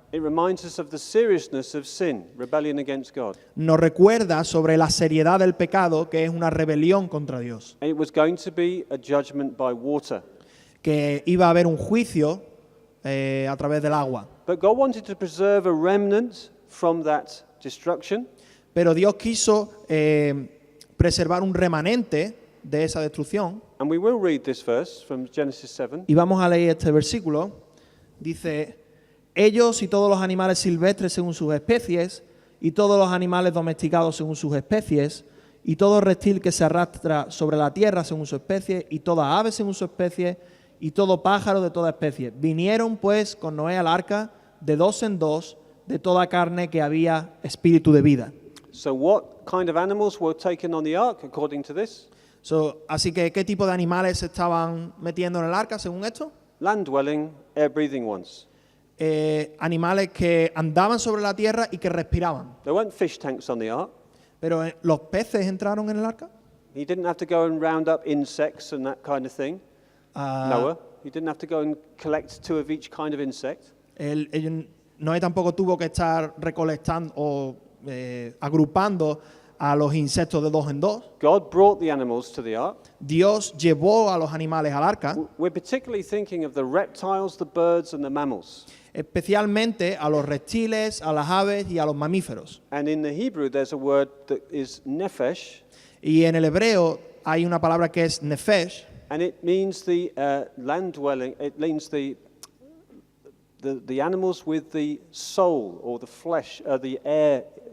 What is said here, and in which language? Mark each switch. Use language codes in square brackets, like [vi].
[en] It reminds us of the seriousness of sin, rebellion against God. [es] Nos recuerda sobre la seriedad del pecado, que es una rebelión contra Dios, [en] And it was going to be a judgment by water. [es] que iba a haber un juicio a través del agua. [en] But God wanted to preserve a remnant from that destruction. [es] Pero Dios quiso preservar un remanente de esa destrucción. [en] And we will read this verse from Genesis 7. [es] Y vamos a leer este versículo. Dice, ellos y todos los animales silvestres según sus especies, y todos los animales domesticados según sus especies, y todo reptil que se arrastra sobre la tierra según su especie, y toda ave según su especie, y todo pájaro de toda especie. Vinieron pues con Noé al arca de dos en dos, de toda carne que había espíritu de vida. [en] So what kind of animals were taken on the ark according to this? [es] Así que, ¿qué tipo de animales se estaban metiendo en el arca según esto? [en] Land-dwelling, air-breathing ones. [es] Animales que andaban sobre la tierra y que respiraban. [en] There weren't fish tanks on the ark. [es] Pero los peces entraron en el arca. [en] He didn't have to go and round up insects and that kind of thing. Noah. He didn't have to go and collect two of each kind of insect. [es] Noé tampoco tuvo que estar recolectando o agrupando a los insectos de dos en dos. [en] God brought the animals to the ark. [es] Dios llevó a los animales al arca, [en] We're particularly thinking of the reptiles, the birds, and the mammals. [es] especialmente a los reptiles, a las aves y a los mamíferos. [en] And in the Hebrew, there's a word that is nephesh, [es] Y en el hebreo hay una palabra que es nefesh, [en] and it means the land dwelling. It means the animals with the soul or the flesh, the air.